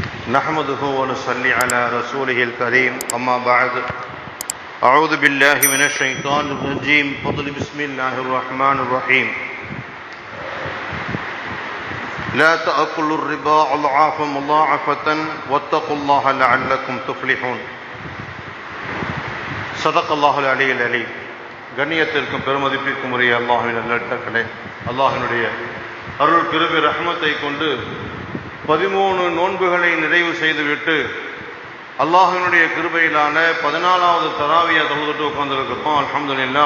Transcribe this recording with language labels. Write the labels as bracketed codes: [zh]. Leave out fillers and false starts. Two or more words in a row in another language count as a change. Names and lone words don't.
[ar] نحمده ونصلي على رسوله الكريم أما بعد أعوذ بالله من الشيطان الرجيم بسم الله الرحمن الرحيم لا تأكلوا الربا أضعافا مضاعفة واتقوا الله لعلكم تفلحون صدق الله العلي العليم. [ta] கண்ணியத்திற்கும் பெருமதிப்பிற்கும் உரிய அல்லாஹ்வின் நல்லடியார்களே, அல்லாஹ்வினுடைய அருள் கிருபை ரஹ்மத்தை கொண்டு 13 நோன்புகளை நிறைவு செய்துவிட்டு அல்லாஹ்வினுடைய கிருபையிலான 14வது தராவியா தொழுதுட்டு உட்கார்ந்திருக்கிறோம். அல்ஹம்துலில்லாஹ்.